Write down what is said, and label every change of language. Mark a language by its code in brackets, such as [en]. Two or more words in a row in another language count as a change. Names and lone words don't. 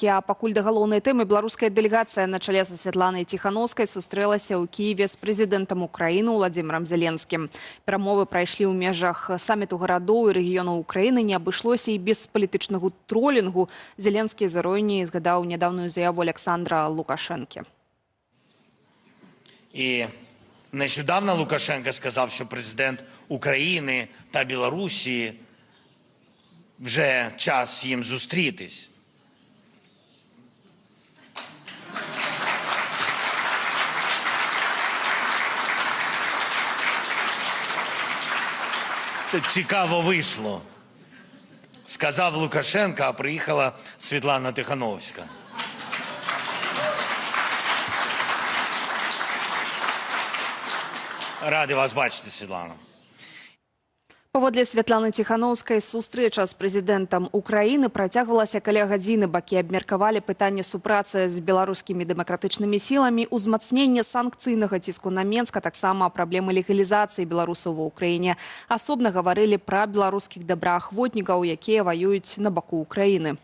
[be] А пакуль да галоўнай тэмы, беларуская дэлегацыя на чале са Святланай Тихановскай сустрэлася ў Киеве з прэзідэнтам Украіны Уладзімірам Зеленскім. Перамовы прайшлі ў межах саміту гарадоў і рэгіёнаў Украіны. Не абышлося і без палітычнага тролінгу. Зеленскі з іроніяй згадаў нядаўную заяву Александра Лукашенки. [uk] І нещодавно Лукашенко сказав, що президент України та Білорусі вже час їм зустрітись. Цікаво вийшло. Сказав Лукашенко, а приїхала Світлана Тихановська. Радий вас бачити, Світлана. [be] Паводле Святланы Ціханаўскай, сустрэча з прэзідэнтам Украіны працягвалася каля гадзіны. Бакі абмеркавалі пытанне супрацы з беларускімі дэмакратычнымі сіламі, узмацнення санкцыйнага ціску на Менск, а таксама праблемы легалізацыі беларусаў ва ўкраіне. Асобна гаварылі пра беларускіх добраахвотнікаў, якія ваююць на баку Украіны.